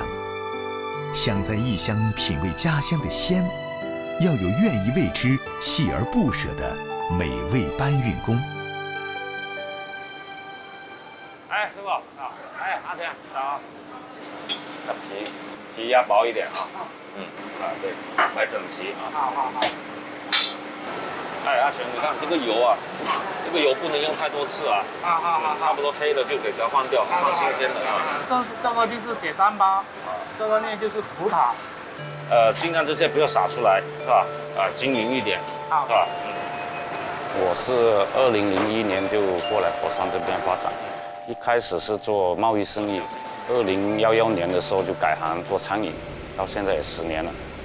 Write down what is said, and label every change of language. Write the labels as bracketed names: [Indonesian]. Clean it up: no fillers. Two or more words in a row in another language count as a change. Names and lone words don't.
[Chinese] 想在異鄉品味家鄉的鮮，要有願意為之鍥而不捨的美味搬運工。哎，師傅啊，哎，阿田早。皮壓薄一點啊。對，來整齊啊。好。哎，阿全，你看這個油啊，這個油不能用太多次啊。差不多黑了就給它換掉，放新鮮的啊。這個就是雪山包，這個呢就是葡萄。盡量這些不要灑出來，是吧？均勻一點，是吧？我是2001年就過來佛山這邊發展，一開始是做貿易生意， 2011年的时候就改行做餐饮，到现在也10年了。